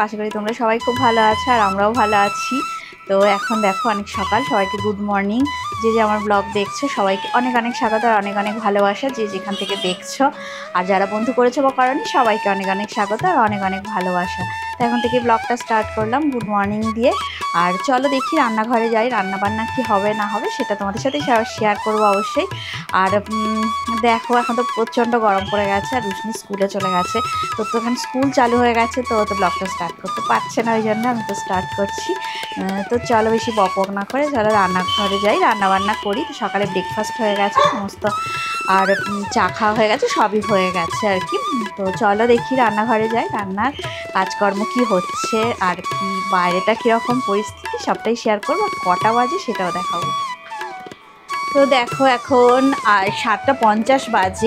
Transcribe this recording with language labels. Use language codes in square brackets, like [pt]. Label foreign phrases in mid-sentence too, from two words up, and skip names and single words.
[bn] আশা করি তুমহারা সবাই খুব ভালো আছো আর আমরাও ভালো আছি। তো এখন দেখো অনেক সকাল, সবাইকে [en] good morning. [bn] যে আমার ব্লগ দেখছো সবাইকে অনেক অনেক স্বাগত আর অনেক অনেক ভালোবাসা যে যেখান থেকে দেখছো। আর যারা বন্ধু করেছো বা করনি সবাইকে অনেক অনেক স্বাগত আর অনেক অনেক ভালোবাসা। তো এখন থেকে ব্লগটা স্টার্ট করলাম [en] good morning [bn] দিয়ে। আর চলো দেখি রান্নাঘরে যাই, রান্না বান্না কি হবে না হবে সেটা তোমাদের সাথে শেয়ার করবো অবশ্যই। আর দেখো এখন তো প্রচণ্ড গরম পড়ে গেছে আর রুশনি স্কুলে চলে গেছে। তো এখন স্কুল চালু হয়ে গেছে তো ব্লগটা স্টার্ট করতে পারছে না, ওই জন্য আমি তো স্টার্ট করছি। তো চলো বেশি বকবক না করে চলো রান্নাঘরে যাই, রান্না বান্না করি। তো সকালে ব্রেকফাস্ট হয়ে গেছে সমস্ত আর চা খাওয়া হয়ে গেছে, সবই হয়ে গেছে আর কি। তো চলো দেখি রান্নাঘরে যাই, রান্নার কাজকর্ম কি হচ্ছে আর কি বাইরেটা কীরকম পরিস্থিতি সবটাই শেয়ার করবো। কটা বাজে সেটাও দেখাবো। তো দেখো এখন 7:50 বাজে।